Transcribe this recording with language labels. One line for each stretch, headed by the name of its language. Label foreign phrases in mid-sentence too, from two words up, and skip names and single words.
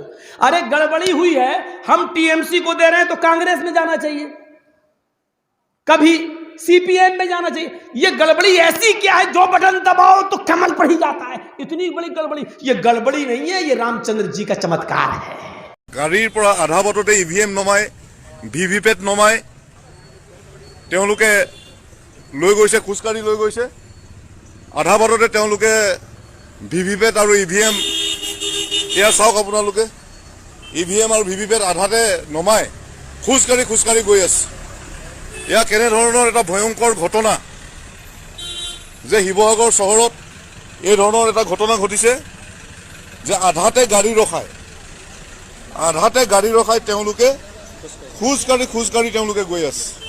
Hindi: अरे गड़बड़ी हुई है, हम टीएमसी को दे रहे हैं तो कांग्रेस में जाना चाहिए, कभी सीपीएम में जाना चाहिए। ये गड़बड़ी ऐसी क्या है जो बटन दबाओ तो कमल पड़ ही जाता है? इतनी बड़ी गड़बड़ी। ये गड़बड़ी नहीं है, ये रामचंद्र जी का चमत्कार है।
Assamese: গাড়ীৰ পৰা আধা বাটতে ইভিএম নমাই, ভিভিপেট নমাই লৈ গৈছে, খোজকাঢ়ি লৈ গৈছে। আধা বাটতে তেওঁলোকে ভিভিপেট আৰু ইভিএম, এয়া চাওক আপোনালোকে, ইভিএম আৰু ভিভিপেট আধাতে নমাই খোজকাঢ়ি গৈ আছে। এয়া কেনেধৰণৰ এটা ভয়ংকৰ ঘটনা যে শিৱসাগৰ চহৰত এই ধৰণৰ এটা ঘটনা ঘটিছে যে আধাতে গাড়ী ৰখাই তেওঁলোকে খোজকাঢ়ি তেওঁলোকে গৈ আছে।